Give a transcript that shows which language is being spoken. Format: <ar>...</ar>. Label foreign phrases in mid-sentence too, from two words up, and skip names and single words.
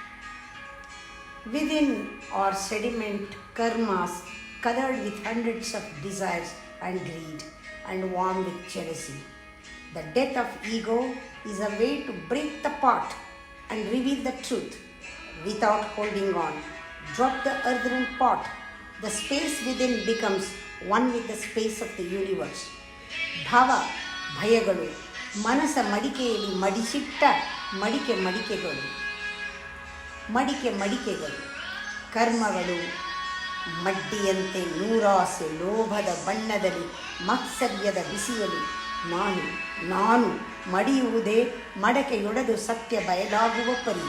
<en>Within are sediment karmas colored with hundreds of desires and greed and warm with jealousy. The death of ego is a way to break the pot and reveal the truth without holding on. Drop the earthen pot. The space within becomes one with the space of the universe.</en> <kn>ಭಾವ ಭಯಗಳು ಮನಸ್ಸ ಮಡಿಕೆಯಲ್ಲಿ ಮಡಿಸಿಟ್ಟ ಮಡಿಕೆಗಳು ಕರ್ಮಗಳು ಮಡ್ಡಿಯಂತೆ ನೂರಾಸೆ ಲೋಭದ ಬಣ್ಣದಲ್ಲಿ ಮಾತ್ಸರ್ಯದ ಬಿಸಿಯಲ್ಲಿ ನಾನು ಮಡಿಯುವುದೇ ಮಡಕೆಯೊಡೆದು ಸತ್ಯ ಬಯಲಾಗುವ ಪರಿ.</kn>